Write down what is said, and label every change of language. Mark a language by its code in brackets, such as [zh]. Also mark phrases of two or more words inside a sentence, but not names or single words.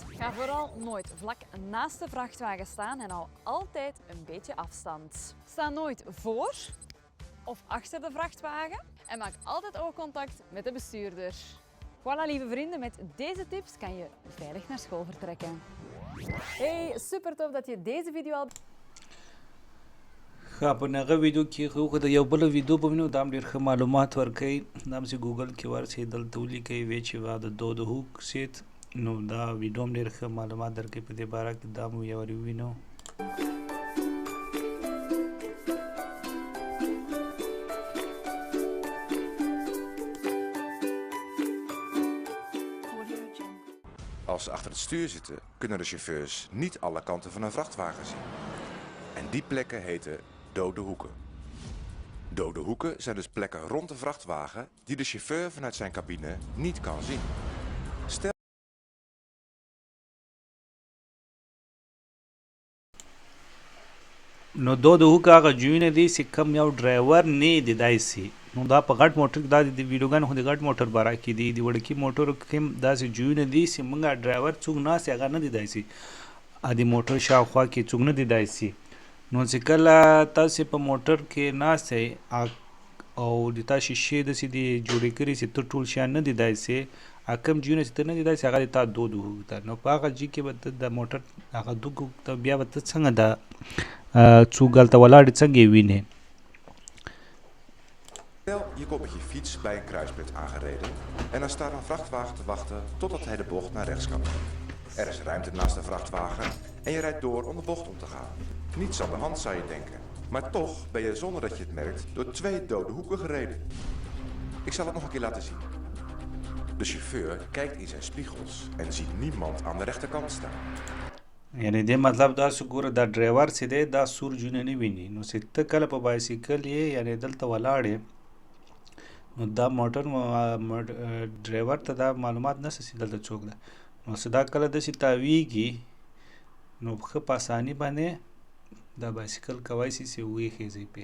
[nl] Ga vooral nooit vlak naast de vrachtwagen staan en hou altijd een beetje afstand. Sta nooit voor of achter de vrachtwagen en maak altijd oogcontact met de bestuurder. Voilà lieve vrienden, met deze tips kan je veilig naar school vertrekken. Hey, super tof dat je deze video al... [ps] ښه په هغه ویډیو کې خو د یو بل ویډیو به وینو دا هم ډېر ښه معلومات ورکوي. دا هم چې ګوګل کې ورسئ دلته ولیکئ ویچیغا د [nl] dode hoek [ps] سیت نو دا ویډیو هم ډېر ښه معلومات درکوي په دې باره کې دا مو یو ووینو. [nl] Als ze achter het stuur zitten, kunnen de chauffeurs niet alle kanten van een vrachtwagen zien. En die plekken heten dode hoeken. Dode hoeken zijn dus plekken rond de vrachtwagen die de chauffeur vanuit zijn cabine niet kan zien. Stel... [ps] نو [nl] dode hoek [ps] هغه جوینه دي چې کم یو ډرایور نه دیدای سي. نو دا په غټ موټر دا د ویډیوګانو خو د غټ موټر باره کې دي د وړکي موټرو کې هم داسې جوینه دي چې موږ ډرایور څوک ناست هغه نه دیدای سي. د موټر شاوخوا کې څوک نه دیدای سي. نو چې کله تاسې په موټر کې ناست یئ او د تا شیشې داسې دي جوړې کړي چې ته ټول شیان نه دیدای سې کوم جیونه چې ته نه دیدای سې هغه د تا [nl] dode hoek [ps] ده. نو په هغه جي کې به ته د موټر هغه [nl] dode hoek [ps] ته بیا به ته څنګه د څوک هلته ولاړ څنګه یې وینې. [nl] Stel, je komt met je fiets bij een kruispunt aangereden en dan staat een vrachtwagen te wachten totdat hij de bocht naar rechts kan. Er is ruimte naast de vrachtwagen en je rijdt door om de bocht om te gaan. Niets aan de hand zou je denken, maar toch ben je zonder dat je het merkt door 2 dode hoeken gereden. Ik zal het nog een keer laten zien. De chauffeur kijkt in zijn spiegels en ziet niemand aan de rechterkant staan. [ps] یعنې دې مطلب دا چې ګوره دا ډرایور چې دی دا سور جونه نه ویني. نو چې ته کله په بایسیکل یې یعنې دلته ولاړ یې نو دا موټر ډرایور ته دا معلومات نشته چې دلته څوک ده. نو چې دا کله داسې تاویږي نو ښه په اساني باندې دا بایسیکل کولی شي چې ویښیږئ پې.